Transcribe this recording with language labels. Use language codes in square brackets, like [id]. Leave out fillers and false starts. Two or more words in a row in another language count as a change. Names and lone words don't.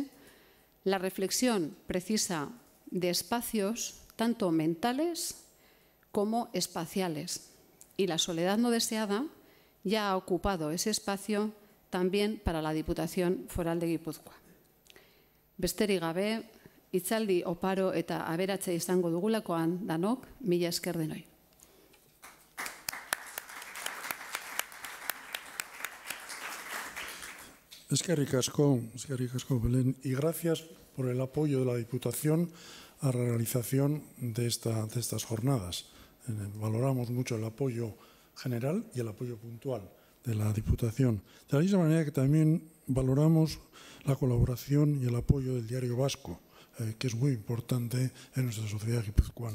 [es] La reflexión precisa de espacios tanto mentales como espaciales, y la soledad no deseada ya ha ocupado ese espacio también para la Diputación Foral de Guipúzcoa. [eu] Besterik gabe, hitzaldi oparo eta aberatze izango dugulakoan danok, mila esker denoi. Eskerrik asko, [es] Belén, y gracias por el apoyo de la Diputación a la realización de estas jornadas. Valoramos mucho el apoyo general y el apoyo puntual de la Diputación. De la misma manera que también valoramos la colaboración y el apoyo del Diario Vasco, que es muy importante en nuestra sociedad guipuzcoana.